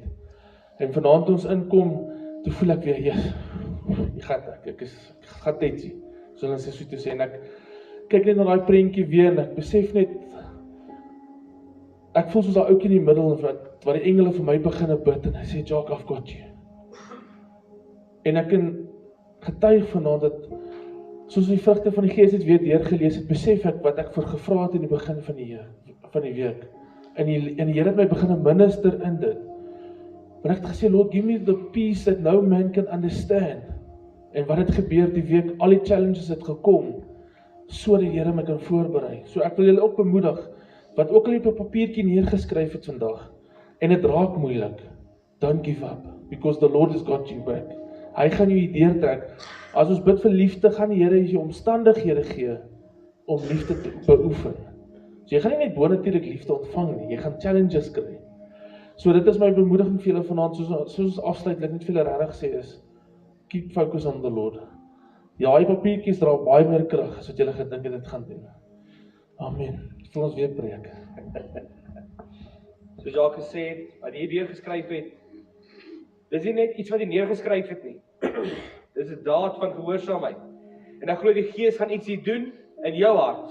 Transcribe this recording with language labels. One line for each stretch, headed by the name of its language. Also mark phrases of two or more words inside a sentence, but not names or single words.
Afrikaans: En vanaand toe ons inkom, toe voel ek weer, "Yes, ek gaan tetsie." So hulle sê so toe sê en ek kyk net na daai prentjie weer en ek besef net ek voel soos daai ouetjie in die middel wat die engele vir my begin bid en hy sê, "Jacques,
English: I've got you."
Afrikaans: En ek kan getuig vanaand dat soos die vrugte van die Gees het weer deurgelees het, besef ek wat ek vir gevra het in die begin van die week. En die Here het my begin minister in dit. Want ek het gesê,
English: "Lord, give me the peace that no man can understand."
Afrikaans: En wat het gebeur die week, al die challenges het gekom, so die Here my kan voorberei. So ek wil julle ook bemoedig, wat ook al op 'n papiertjie neergeskryf het vandag, en dit raak moeilik,
English: don't give up, because the Lord has got you back.
Afrikaans: Hy gaan jou deurtrek. As ons bid vir liefde, gaan die Here jou omstandighede gee, om liefde te beoefen. So jy gaan nie net bonatuurlik liefde ontvang nie, jy gaan challenges kry. So dit is my bemoediging vir julle vanaand, soos ons afsluit, ek net vir julle regtig sê is,
English: keep focus on the Lord.
Afrikaans: Ja, die papiertjies dra baie meer krag, as wat julle gedink het dit gaan doen. Amen. Vir ons weer preek. Soos Jacques gesê het, wat hy hier geskryf het, dis nie net iets wat hy neergeskryf het nie. Dis 'n daad van gehoorsaamheid. En ek glo die Gees gaan iets hier doen in jou hart.